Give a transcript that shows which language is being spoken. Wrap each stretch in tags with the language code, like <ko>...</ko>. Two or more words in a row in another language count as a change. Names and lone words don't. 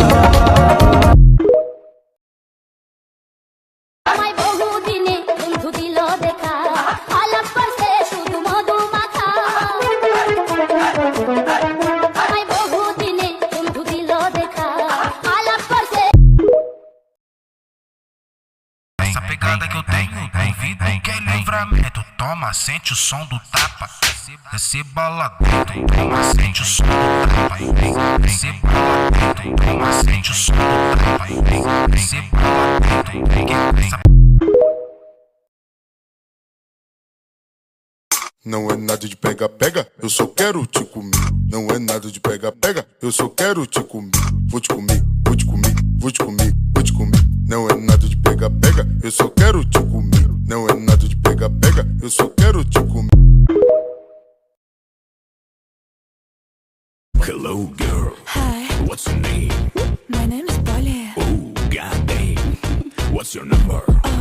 <bn>আমায় বহুদিনে বন্ধু দিল দেখা আলাপ করছে শুধু মধু মাখা আমায় বহুদিনে বন্ধু দিল দেখা আলাপ করছে</bn> <pt>Essa pegada que eu tenho, duvido que é livramento. Toma, sente o som do tapa. Receba lá dentro, toma, sente o som do tapa. Receba lá dentro, toma, sente o som do tapa. Receba lá dentro, essa Não é nada de pega, pega, eu só quero te comer. Não é nada de pega, pega, eu só quero te comer. Vou te comer, vou te comer, vou te comer, vou te comer. Não é nada de pega, pega, eu só quero te comer. Não é nada de pega, pega, eu só quero te comer.</pt> <en>Hello, girl. Hi, What's your name? my name is Polly. Oh, goddamn. What's your number?</en>